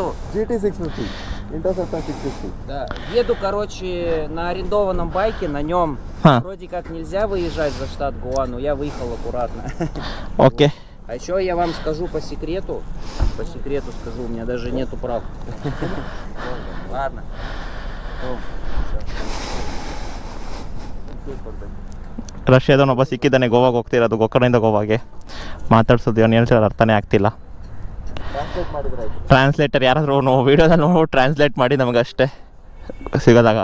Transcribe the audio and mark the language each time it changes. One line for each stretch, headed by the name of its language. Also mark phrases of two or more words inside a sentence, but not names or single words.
Russian: GT 650. Interceptor 650. Да. Еду, короче, на арендованном байке, на нем вроде как нельзя выезжать за штат Гоа, но я выехал аккуратно. Окей. А еще я вам скажу по секрету скажу, у меня даже нету прав. Ладно.
Kannada: ರಷ್ಯಾದವನೊಬ್ಬ ಸಿಕ್ಕಿದ್ದಾನೆ, ಗೋವಾಗೆ ಹೋಗ್ತಿರೋದು, ಗೋಕರ್ಣದಿಂದ ಗೋವಾಗೆ. ಮಾತಾಡ್ಸೋದು ಏನು ಹೇಳ್ತಾರೆ ಅರ್ಥನೇ ಆಗ್ತಿಲ್ಲ. ಟ್ರಾನ್ಸ್ಲೇಟರ್ ಯಾರಾದರೂ ವೀಡಿಯೋದಲ್ಲಿ ನೋಡಿ ಟ್ರಾನ್ಸ್ಲೇಟ್ ಮಾಡಿ ನಮಗಷ್ಟೇ ಸಿಗೋದಾಗ.